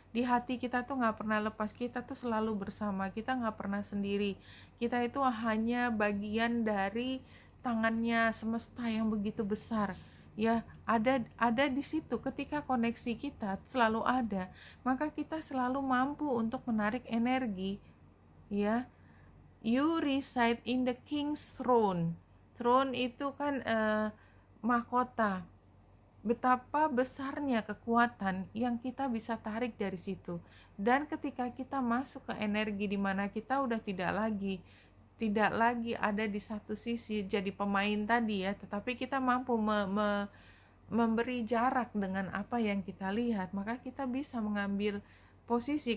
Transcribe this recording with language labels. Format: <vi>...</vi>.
<id>Di hati kita tuh gak pernah lepas, kita tuh selalu bersama, kita gak pernah sendiri. Kita itu hanya bagian dari tangannya semesta yang begitu besar. Ya, ada di situ. Ketika koneksi kita selalu ada, maka kita selalu mampu untuk menarik energi.</id> <en>Ya, you reside in the King's throne.</en> <id>Throne itu kan mahkota. Betapa besarnya kekuatan yang kita bisa tarik dari situ. Dan ketika kita masuk ke energi di mana kita udah tidak lagi ada di satu sisi jadi pemain tadi ya, tetapi kita mampu memberi jarak dengan apa yang kita lihat, maka kita bisa mengambil posisi.</id>